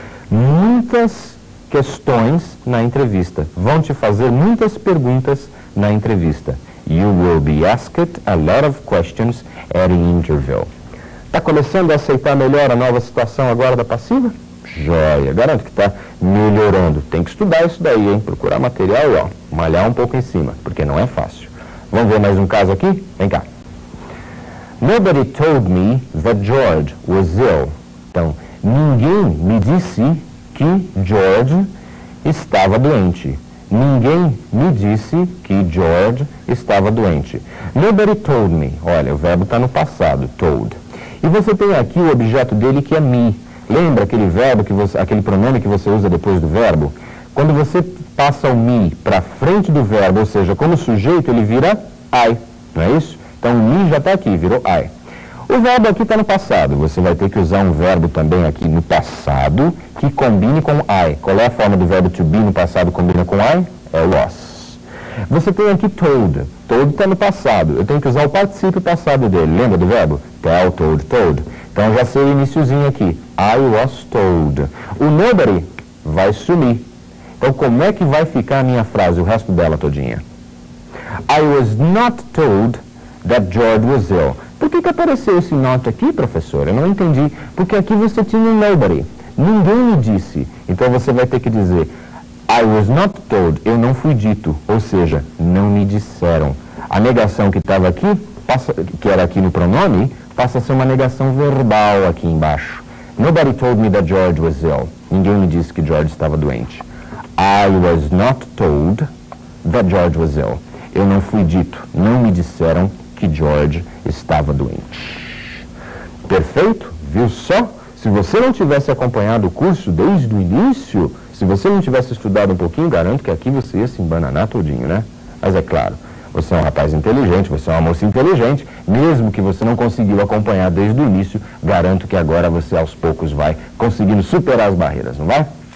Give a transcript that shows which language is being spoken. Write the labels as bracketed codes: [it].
[pt] muitas questões na entrevista. Vão te fazer muitas perguntas na entrevista. [en] You will be asked a lot of questions at an interview. [pt] Está começando a aceitar melhor a nova situação agora da passiva? Joia, garanto que está melhorando. Tem que estudar isso daí, hein? Procurar material e, ó, malhar um pouco em cima, porque não é fácil. Vamos ver mais um caso aqui? Vem cá. [en] Nobody told me that George was ill. [pt] Então, ninguém me disse que George estava doente. Ninguém me disse que George estava doente. [en] Nobody told me. [pt] Olha, o verbo está no passado, told. E você tem aqui o objeto dele que é me. Lembra aquele verbo, aquele pronome que você usa depois do verbo? Quando você passa o me para frente do verbo, ou seja, como sujeito, ele vira I, não é isso? Então o me já está aqui, virou I. O verbo aqui está no passado. Você vai ter que usar um verbo também aqui no passado que combine com I. Qual é a forma do verbo to be no passado combina com I? É was. Você tem aqui told. Told está no passado. Eu tenho que usar o particípio passado dele. Lembra do verbo? [en] Tell, told, told. [pt] Então já sei o iniciozinho aqui. [en] I was told. [pt] O nobody vai sumir. Então como é que vai ficar a minha frase, o resto dela todinha? [en] I was not told that George was ill. [pt] Por que apareceu esse not aqui, professor? Eu não entendi. Porque aqui você tinha um nobody. Ninguém me disse. Então você vai ter que dizer [en] I was not told. [pt] Eu não fui dito. Ou seja, não me disseram. A negação que estava aqui, que era aqui no pronome, passa a ser uma negação verbal aqui embaixo. [en] Nobody told me that George was ill. [pt] Ninguém me disse que George estava doente. [en] I was not told that George was ill. [pt] Eu não fui dito. Não me disseram que George estava doente. Perfeito? Viu só? Se você não tivesse acompanhado o curso desde o início, se você não tivesse estudado um pouquinho, garanto que aqui você ia se embananar todinho, né? Mas é claro, você é um rapaz inteligente, você é uma moça inteligente, mesmo que você não conseguiu acompanhar desde o início, garanto que agora você aos poucos vai conseguindo superar as barreiras, não vai?